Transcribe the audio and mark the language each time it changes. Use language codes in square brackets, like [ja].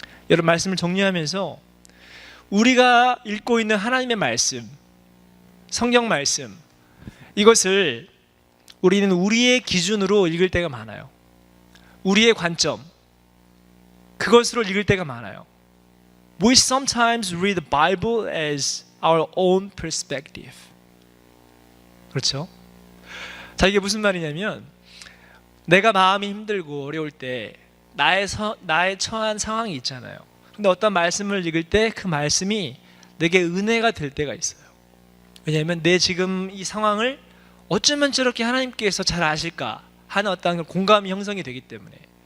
[ko] 여러분, 말씀을 정리하면서 우리가 읽고 있는 하나님의 말씀, 성경 말씀, 이것을 우리는 우리의 기준으로 읽을 때가 많아요. 우리의 관점, 그것으로 읽을 때가 많아요. [en] We sometimes read the Bible as our own perspective. [ko] 그렇죠? 자, 이게 무슨 말이냐면 내가 마음이 힘들고 어려울 때 나의 처한 상황이 있잖아요. 근데 어떤 말씀을 읽을 때 그 말씀이 내게 은혜가 될 때가 있어요. 왜냐하면 내 지금 이 상황을 어쩌면 저렇게 하나님께서 잘 아실까 하는 어떤 공감이 형성이 되기 때문에.